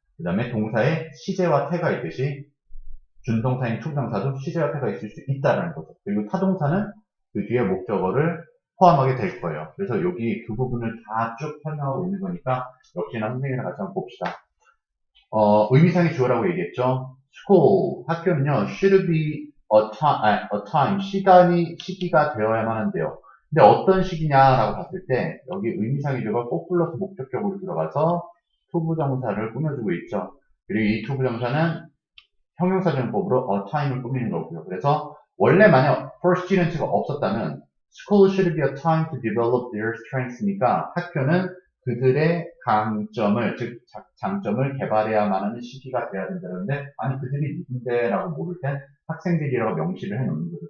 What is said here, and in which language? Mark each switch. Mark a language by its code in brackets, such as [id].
[ko] 그 다음에 동사에 시제와 태가 있듯이 준동사인 투부정사도 시제와 태가 있을 수 있다는 거죠. 그리고 타동사는 그 뒤에 목적어를 포함하게 될 거예요. 그래서 여기 그 부분을 다 쭉 설명하고 있는 거니까 역시나 선생님이랑 같이 한번 봅시다. 의미상의 주어라고 얘기했죠. school, 학교는요, [en] should be a time, [ko] 시기가 되어야만 한대요. 근데 어떤 시기냐라고 봤을 때 여기 의미상의 주어가 꼭 플러스 목적격으로 들어가서 투부정사를 꾸며주고 있죠. 그리고 이 투부정사는 형용사정법으로 a time을 꾸미는 거고요. 그래서 원래 만약 [en] for student [ko] 가 없었다면 [en] school should be a time to develop their strengths [ko] 니까 학교는 그들의 강점을, 즉 장점을 개발해야만 하는 시기가 돼야 된다는데 아니 그들이 누군데라고 모를 땐 학생들이라고 명시를 해놓는 거죠.